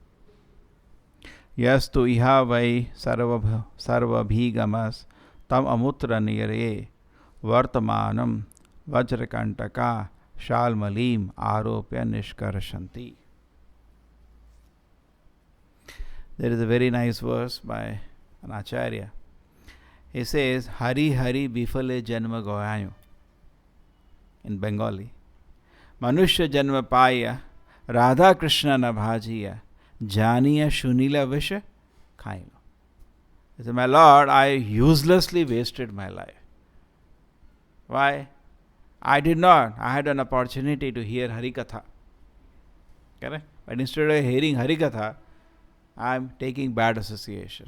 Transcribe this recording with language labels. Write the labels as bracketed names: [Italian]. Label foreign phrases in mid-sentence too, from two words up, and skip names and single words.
[Sanskrit] यस्तु इह वै सर्वाभिगमस् तम् अमुत्र निरये वर्तमानं वज्रकण्टक शाल्मलीम् आरोप्य निष्कर्षन्ति. [English] There is a very nice verse by an acharya. He says, [Bangla] হরি হরি বিফলে জনম গোঙাইনু [English] in Bengali. [Bangla] মনুষ্য জনম পাইয়া রাধা কৃষ্ণ না ভজিয়া জানিয়া শুনিয়া বিষ খাইনু. [English] He said, my Lord, I uselessly wasted my life. Why? I had an opportunity to hear Harikatha. Correct? But instead of hearing Harikatha, I am taking bad association.